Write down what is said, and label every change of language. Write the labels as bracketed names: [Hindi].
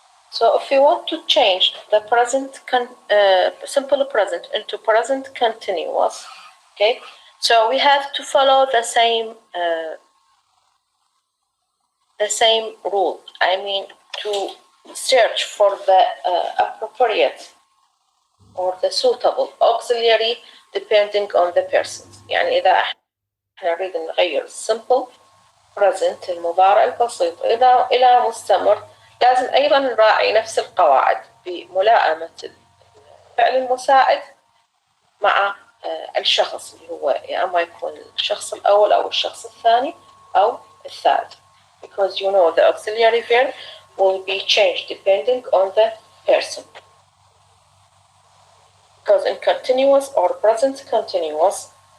[English] So if you want to change the present simple present into present continuous, okay, so we have to follow the same rule. I mean, to search for the appropriate or the suitable auxiliary depending on the person. [Arabic] يعني إذا احنا نريد نغير simple present المضارع البسيط إلى مستمر، لازم أيضا نراعي نفس القواعد بملائمة الفعل المساعد مع الشخص اللي هو يا أما يكون الشخص الأول أو الشخص الثاني أو الثالث. [English] Because you know the auxiliary verb will be changed depending on the person. Because in continuous or present continuous,